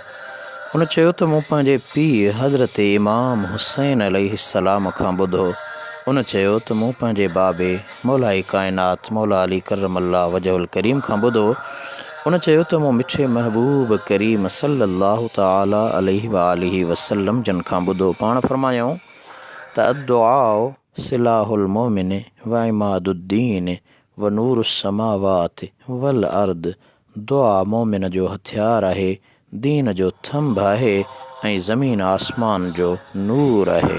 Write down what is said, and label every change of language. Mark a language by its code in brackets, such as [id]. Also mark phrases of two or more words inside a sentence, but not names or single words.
[sd] उन चयो त मूं पंहिंजे पीउ हज़रत इमाम हुसैन अलैहिस्सलाम खां ॿुधो। उन चयो त मूं पंहिंजे बाबे मौलाई काइनात मौला अली [ar] كرم الله وجهه الكريم [sd] खां ॿुधो। उन चयो त मूं मिठे महबूब करीम [ar] صلى الله تعالى عليه وآله وسلم [sd] जन खां ॿुधो। पाण फरमायूं त [ar] الدعاء سلاح المؤمن وعماد الدين ونور السماوات والأرض. [sd] दुआ मोमिन जो हथियार आहे, दीन जो थंभ आहे ऐं ज़मीन आसमान जो नूर आहे।